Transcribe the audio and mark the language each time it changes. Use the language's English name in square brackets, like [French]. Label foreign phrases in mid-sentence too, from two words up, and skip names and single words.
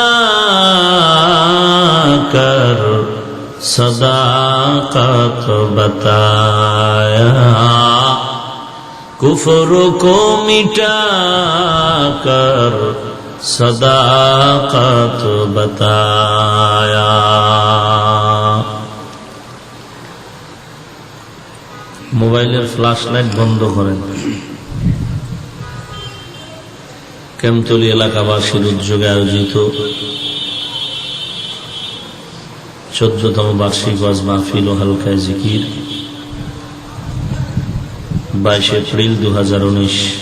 [Urdu] کر صداقت بتایا کفر کو مٹا کر صداقت بتایا [Bangla] মোবাইলের ফ্ল্যাশ লাইট বন্ধ করেন কেমতলী এলাকাবাসীর উদ্যোগে আয়োজিত 14তম বার্ষিক ওয়াজ মাহফিল ও হালকায়ে জিকির 22 এপ্রিল 2019